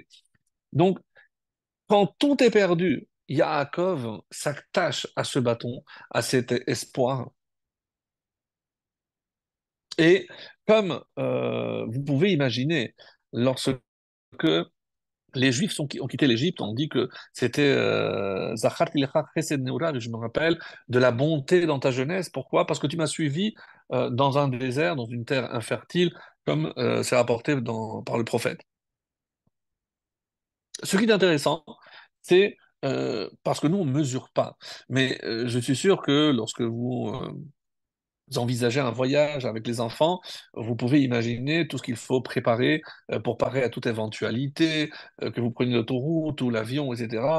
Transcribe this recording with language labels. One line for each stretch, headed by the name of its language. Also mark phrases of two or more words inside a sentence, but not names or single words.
French: Donc, quand tout est perdu, Yaakov s'attache à ce bâton, à cet espoir. Et comme vous pouvez imaginer, lorsque les Juifs ont quitté l'Égypte, on dit que c'était
Hebrew: זכרתי לך חסד נעוריך,
French: je me rappelle, de la bonté dans ta jeunesse. Pourquoi? Parce que tu m'as suivi dans un désert, dans une terre infertile, comme c'est rapporté par le prophète. Ce qui est intéressant, c'est parce que nous, on ne mesure pas. Mais je suis sûr que lorsque vous envisagez un voyage avec les enfants, vous pouvez imaginer tout ce qu'il faut préparer pour parer à toute éventualité, que vous preniez l'autoroute ou l'avion, etc.